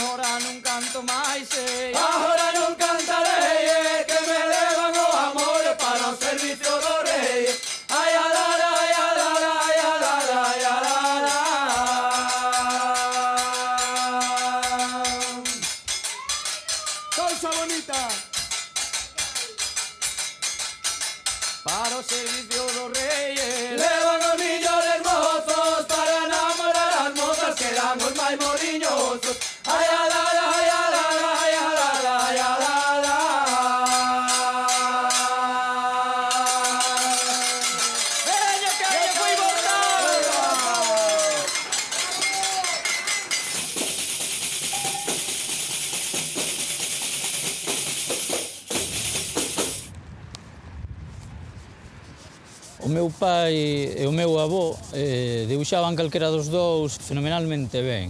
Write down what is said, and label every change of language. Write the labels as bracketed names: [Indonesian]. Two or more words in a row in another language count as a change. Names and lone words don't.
[Galician] non canto máis, agora non cantarei, que me levan o amor para o servicio do rei. Ai, alara, ai, alara, ai, alara, ai, alara. Cousa bonita. Para o servicio do rei, levan os millores mozos para enamorar as mozas que dan os máis moriñosos. Ai, alara, ai, alara, ai, alara, ai, alara. Veño que lle foi botada. O meu pai e o meu avó dibuixaban calquera dos dous fenomenalmente ben.